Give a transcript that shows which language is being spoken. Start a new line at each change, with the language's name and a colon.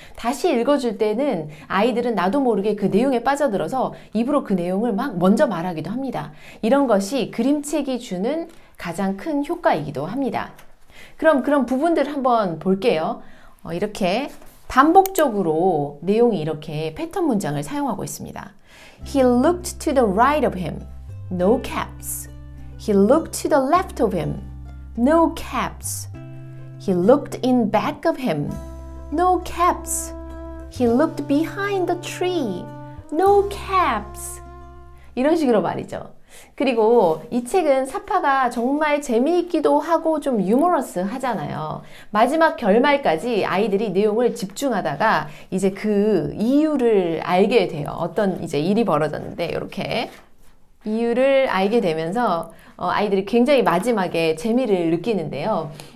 Korean: 다시 읽어줄 때는 아이들은 나도 모르게 그 내용에 빠져들어서 입으로 그 내용을 막 먼저 말하기도 합니다. 이런 것이 그림책이 주는 가장 큰 효과이기도 합니다. 그럼 그런 부분들을 한번 볼게요. 이렇게 반복적으로 내용이 이렇게 패턴 문장을 사용하고 있습니다.
English: He looked to the right of him. No caps. He looked to the left of him. No caps. He looked in back of him. No caps. He looked behind the tree. No caps.
Korean: 이런 식으로 말이죠. 그리고 이 책은 사파가 정말 재미있기도 하고 좀 유머러스 하잖아요. 마지막 결말까지 아이들이 내용을 집중하다가 이제 그 이유를 알게 돼요. 어떤 이제 일이 벌어졌는데 이렇게 이유를 알게 되면서 아이들이 굉장히 마지막에 재미를 느끼는데요.